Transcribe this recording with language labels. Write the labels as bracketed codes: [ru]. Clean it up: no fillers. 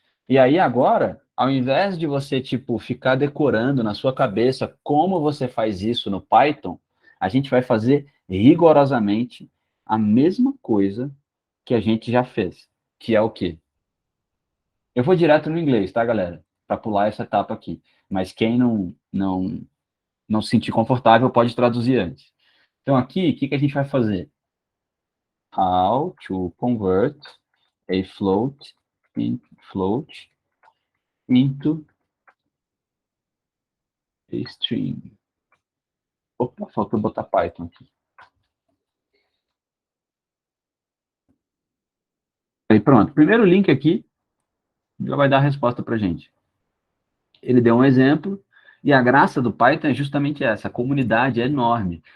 [pt] E aí agora, ao invés de você tipo ficar decorando na sua cabeça como você faz isso no Python, a gente vai fazer rigorosamente a mesma coisa que a gente já fez, que é o quê? Eu vou direto no inglês, tá, galera? Para pular essa etapa aqui. Mas quem não se sentir confortável pode traduzir antes. Então aqui, o que a gente vai fazer? [en] How to convert a float into a string. [pt] Opa, faltou botar Python aqui. Aí pronto. Primeiro link aqui já vai dar a resposta para gente. Ele deu um exemplo e a graça do Python é justamente essa. A comunidade é enorme.